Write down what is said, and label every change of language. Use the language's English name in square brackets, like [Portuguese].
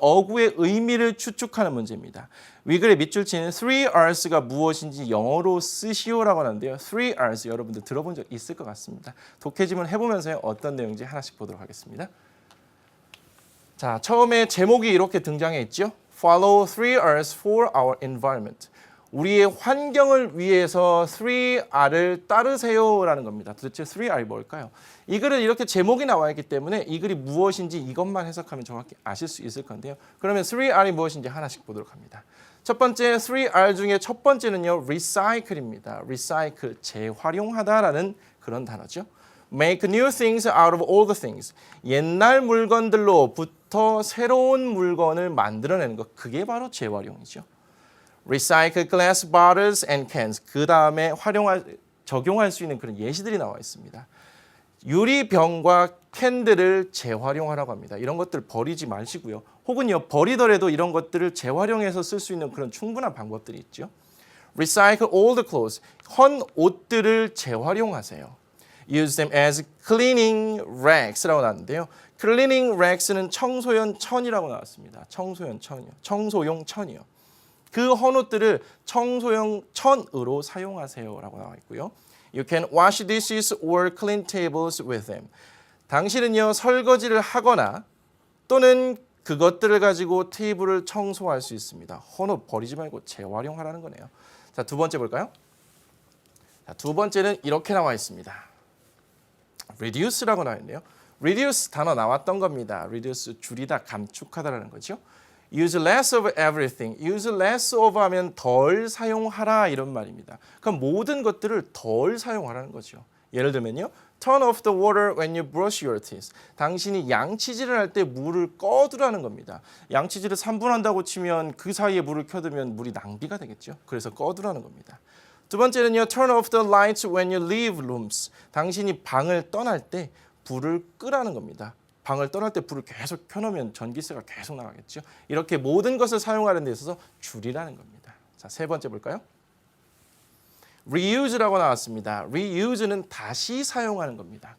[Korean] 어구의 의미를 추측하는 문제입니다. 위글의 밑줄 치는 3Rs가 무엇인지 영어로 쓰시오라고 하는데요. 3Rs 여러분들 들어본 적 있을 것 같습니다. 독해 지문 해보면서 어떤 내용인지 하나씩 보도록 하겠습니다. 자, 처음에 제목이 이렇게 등장해 있죠. [English] Follow 3Rs for our environment. [Korean] 우리의 환경을 위해서 3R을 따르세요라는 겁니다. 도대체 3R이 뭘까요? 이 글은 이렇게 제목이 나와 있기 때문에 이 글이 무엇인지 이것만 해석하면 정확히 아실 수 있을 건데요. 그러면 3R이 무엇인지 하나씩 보도록 합니다. 첫 번째 3R 중에 첫 번째는요. recycle입니다. recycle, 재활용하다라는 그런 단어죠. [English] make new things out of old things. [Korean] 옛날 물건들로부터 새로운 물건을 만들어내는 것. 그게 바로 재활용이죠. [English] recycle glass bottles and cans. [Korean] 그 다음에 적용할 수 있는 그런 예시들이 나와 있습니다. 유리병과 캔들을 재활용하라고 합니다. 이런 것들 버리지 마시고요. 혹은요 버리더라도 이런 것들을 재활용해서 쓸 수 있는 그런 충분한 방법들이 있죠. [English] Recycle old clothes. [Korean] 헌 옷들을 재활용하세요. [English] Use them as cleaning rags [Korean] 라고 나왔는데요. cleaning rags는 청소용 천이라고 나왔습니다. 청소용 천이요. 청소용 천이요. 그 헌 옷들을 청소용 천으로 사용하세요라고 나와 있고요. [English] You can wash dishes or clean tables with them. [Korean] 당신은요 설거지를 하거나 또는 그것들을 가지고 테이블을 청소할 수 있습니다. 헌 옷 버리지 말고 재활용하라는 거네요. 자, 두 번째 볼까요? 자, 두 번째는 이렇게 나와 있습니다. reduce라고 나와 있네요. reduce 단어 나왔던 겁니다. reduce 줄이다, 감축하다라는 거죠. [English] use less of everything. use less of [Korean] 하면 덜 사용하라 이런 말입니다. 그럼 모든 것들을 덜 사용하라는 거죠. 예를 들면요. [English] Turn off the water when you brush your teeth. [Korean] 당신이 양치질을 할 때 물을 꺼두라는 겁니다. 양치질을 3분 한다고 치면 그 사이에 물을 켜두면 물이 낭비가 되겠죠. 그래서 꺼두라는 겁니다. 두 번째는요. [English] Turn off the lights when you leave rooms. [Korean] 당신이 방을 떠날 때 불을 끄라는 겁니다. 방을 떠날 때 불을 계속 켜놓으면 전기세가 계속 나가겠죠. 이렇게 모든 것을 사용하는 데 있어서 줄이라는 겁니다. 자, 세 번째 볼까요? Reuse라고 나왔습니다. Reuse는 다시 사용하는 겁니다.